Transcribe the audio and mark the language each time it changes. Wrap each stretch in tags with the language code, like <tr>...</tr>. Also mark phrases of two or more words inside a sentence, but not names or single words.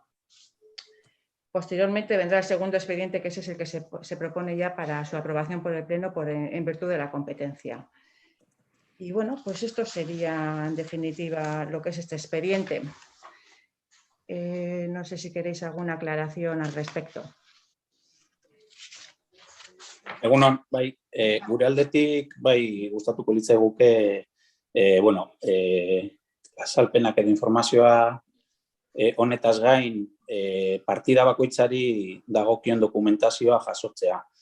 <es>Posteriormente vendrá el segundo expediente, que ese es el que se propone ya para su aprobación por el Pleno en virtud de la competencia. Y bueno, pues esto sería en definitiva lo que es este expediente. No sé si queréis alguna aclaración al respecto.</es> <eu>Egunon, bai, gure aldetik, bai, gustatuko litzaiguke, azalpenak edo informazioa honetaz gain, partida bakoitzari dagokion dokumentazioa jasotzea.</eu>